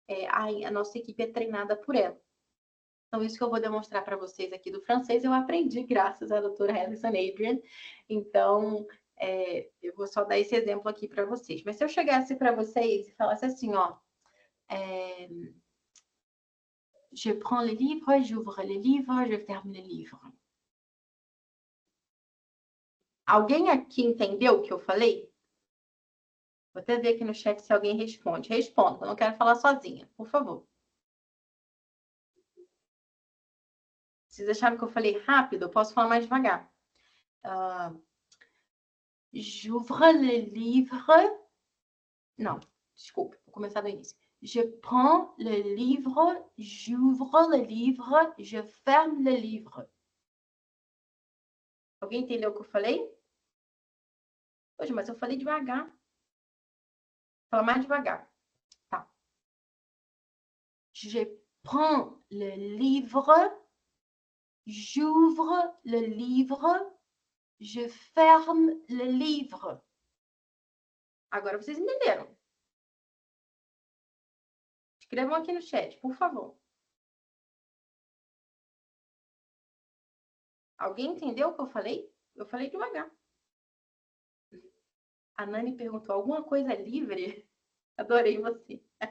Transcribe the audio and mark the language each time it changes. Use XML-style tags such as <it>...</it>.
<pt>A nossa equipe é treinada por ela. Então, isso que eu vou demonstrar para vocês aqui do francês, eu aprendi graças à doutora Alison Adrian. Então, eu vou só dar esse exemplo aqui para vocês. Mas se eu chegasse para vocês e falasse assim, ó...</pt> <fr>Je prends le livre, j'ouvre le livre, je ferme le livre.</fr> <pt>Alguém aqui entendeu o que eu falei? Vou até ver aqui no chat se alguém responde. Responda, eu não quero falar sozinha, por favor. Vocês acharam que eu falei rápido? Eu posso falar mais devagar. J'ouvre le livre. Não, desculpe, vou começar do início.</pt> <fr>Je prends le livre, j'ouvre le livre, je ferme le livre.</fr> <pt>Alguém entendeu o que eu falei? Poxa, mas eu falei devagar. Fala mais devagar. Tá.</pt> <fr>Je prends le livre, j'ouvre le livre, je ferme le livre.</fr> <pt>Agora vocês entenderam. Escrevam aqui no chat, por favor. Alguém entendeu o que eu falei? Eu falei devagar. A Nani perguntou, alguma coisa livre? Adorei você.</pt>